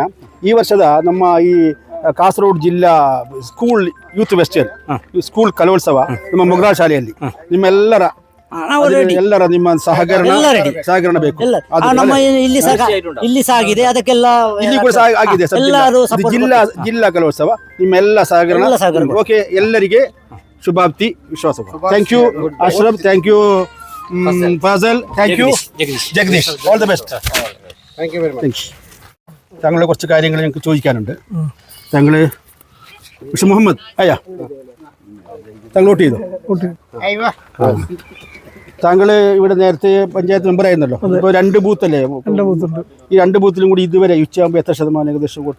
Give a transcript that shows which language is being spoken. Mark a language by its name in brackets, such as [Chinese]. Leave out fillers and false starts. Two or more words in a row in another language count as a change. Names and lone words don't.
[Kannada] ಈ ವರ್ಷದ ನಮ್ಮ ಈ ಕಾಸರಗೋಡು ಜಿಲ್ಲಾ [English] school youth festival school [Kannada] ಕಲೋತ್ಸವ ನಮ್ಮ ಮೊಗ್ರಾಲ್ ಶಾಲೆಯಲ್ಲಿ ನಿಮ್ಮೆಲ್ಲರ ನಿಮ್ಮ ಸಹಕರಣ ಬೇಕು. ನಮ್ಮ ಇಲ್ಲಿ ಸಾಗಿದೆ, ಅದಕ್ಕೆಲ್ಲ ಇಲ್ಲಿ ಕೂಡ ಆಗಿದೆ. ಜಿಲ್ಲಾ ಕಲೋತ್ಸವ ನಿಮ್ಮೆಲ್ಲ ಸಹಕರಣ. ಓಕೆ, ಎಲ್ಲರಿಗೆ ಶುಭಾಪ್ತಿ, ವಿಶ್ವಾಸ. [English] thank you [Kannada] ಅಶ್ರಫ್, [English] thank you [Kannada] ഫാസൽ, [English] thank you [Kannada] ജഗദീഷ്. [English] all the best. thank you very much. [Malayalam] താങ്കളുടെ കുറച്ച് കാര്യങ്ങൾ ഞങ്ങൾക്ക് ചോദിക്കാനുണ്ട്. താങ്കൾ പക്ഷെ മുഹമ്മദ് താങ്കൾ വോട്ട് ചെയ്തോ? താങ്കൾ ഇവിടെ നേരത്തെ പഞ്ചായത്ത് മെമ്പർ ആയിരുന്നല്ലോ. ഇപ്പോൾ 2 ബൂത്ത് അല്ലേ? ഈ 2 ബൂത്തിലും കൂടി ഇതുവരെ ഉച്ചയാകുമ്പോൾ എത്ര ശതമാനം ഏകദേശം വോട്ട്?